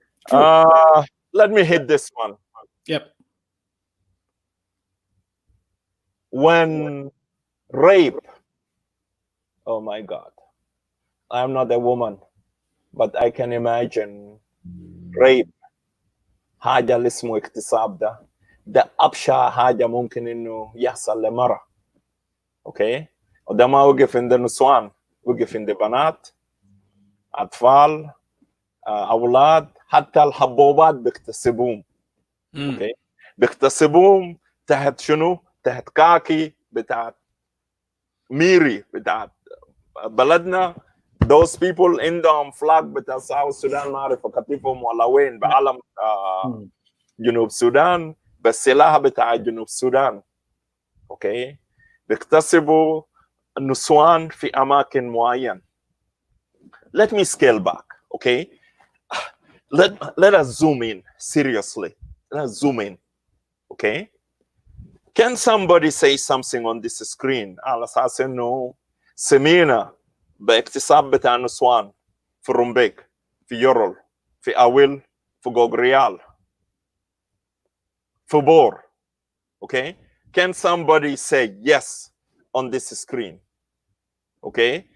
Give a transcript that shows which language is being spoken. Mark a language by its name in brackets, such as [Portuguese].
[English] Let me hit this one. Yep. When rape, oh my God, I'm not a woman, but I can imagine rape. [Arabic] حاجة اللي اسمه اغتصاب ده أبشع حاجة ممكن إنه يحصل لمرة. أوكي؟ وده ما وقف عند النسوان، وقف عند بنات، أطفال، أولاد، حتى الحبوبات بيغتصبوهم. أوكي؟ بيغتصبوهم تحت شنو؟ تحت كاكي بتاعت ميري بتاعت بلدنا. [English] those people [Arabic] عندهم flag بتاع South Sudan ما أعرف كتيفهم ولا وين بعلم جنوب السودان بالسلاح بتاع جنوب السودان. أوكي؟ بيغتصبوا النسوان في أماكن معين. [English] Let me scale back. Okay? Let us zoom in seriously. Let's zoom in. Okay? Can somebody say something on this screen [Arabic] على أساس إنه سمينا باغتصاب بتاع النسوان في رومبيك، في يورل، في أويل، في غوغريال، في بور. [English] Okay? Can somebody say yes on this screen? Okay?